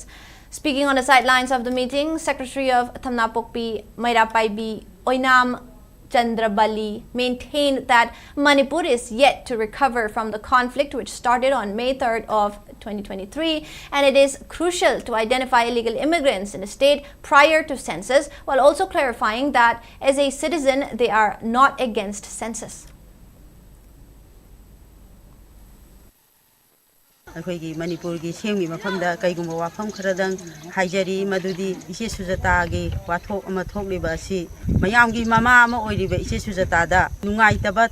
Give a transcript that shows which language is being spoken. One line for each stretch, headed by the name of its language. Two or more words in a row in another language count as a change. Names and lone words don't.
English: Speaking on the sidelines of the meeting, Secretary of Thamnapokpi Maira Paibi Oinam Chandrabali maintained that Manipur is yet to recover from the conflict which started on May 3rd of 2023, and it is crucial to identify illegal immigrants in the state prior to census, while also clarifying that as a citizen they are not against census.
Manipuri: ꯑꯩꯈꯣꯏꯒꯤ ꯃꯅꯤꯄꯨꯔꯒꯤ ꯁꯦꯝꯒꯤ ꯃꯐꯝꯗ ꯀꯩꯒꯨꯝꯕ ꯋꯥꯐꯝ ꯈꯔꯗꯪ ꯍꯥꯏꯖꯔꯤ ꯃꯗꯨꯗꯤ ꯏꯆꯦ ꯁꯨꯖꯥꯇꯥꯒꯤ ꯋꯥꯊꯣꯛ ꯑꯃ ꯊꯣꯛꯂꯤꯕ ꯑꯁꯤ ꯃꯌꯥꯝꯒꯤ ꯃꯃꯥ ꯑꯃ ꯑꯣꯏꯔꯤꯕ ꯏꯆꯦ ꯁꯨꯖꯥꯇꯥꯗ ꯅꯨꯡꯉꯥꯏꯇꯕ